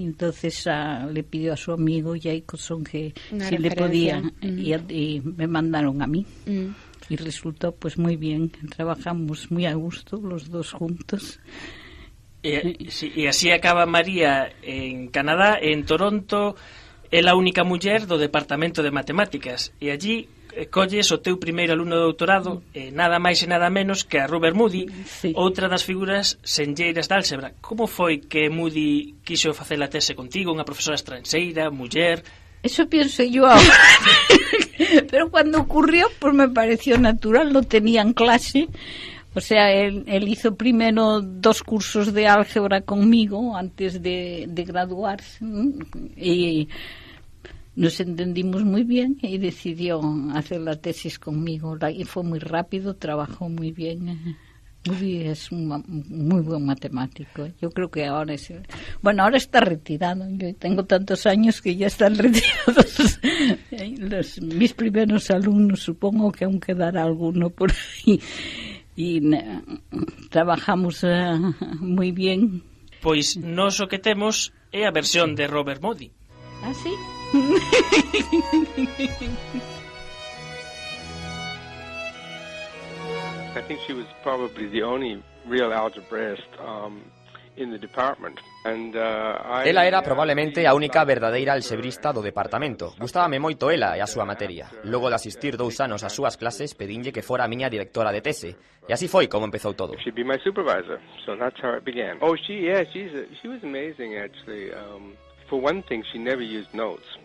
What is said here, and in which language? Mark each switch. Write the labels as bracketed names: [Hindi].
[Spanish] Entonces le pidió a su amigo Jacobson que si le podía, y me mandaron a mí. Y resultó pues muy bien, trabajamos muy a gusto los dos juntos. [Galician] E así acaba María en Canadá, en Toronto. É a única muller do Departamento de Matemáticas, e allí colles o teu primeiro alumno de doutorado, nada máis e nada menos que a Robert Moody, outra das figuras senlleiras da álgebra. Como foi que Moody quiso facer a tese contigo, unha profesora estranxeira, muller? [Spanish] Eso pienso yo ahora. Pero cuando ocurrió, pues me pareció natural, lo tenía en clase. O sea, él hizo primero 2 cursos de álgebra conmigo antes de graduarse, y nos entendimos muy bien y decidió hacer la tesis conmigo. Y fue muy rápido, trabajó muy bien. Es un muy buen matemático. Yo creo que ahora ahora está retirado. Yo tengo tantos años que ya están retirados mis primeros alumnos. Supongo que aún quedará alguno por ahí. Y trabajamos muy bien. [Galician] Pois nós o que temos é a versión de Robert Moody. [Spanish] ¿Ah, sí? [English] I think she was probably the only real algebraist in the department. [Galician] Ela era probablemente a única verdadeira alxebrista do departamento. Gustábame moito ela e a súa materia. Logo de asistir 2 anos ás súas clases, pedinlle que fora a miña directora de tese. E así foi como empezou todo. [English] She'd be my supervisor, so that's how it began. She was amazing actually. For one thing, she never used notes.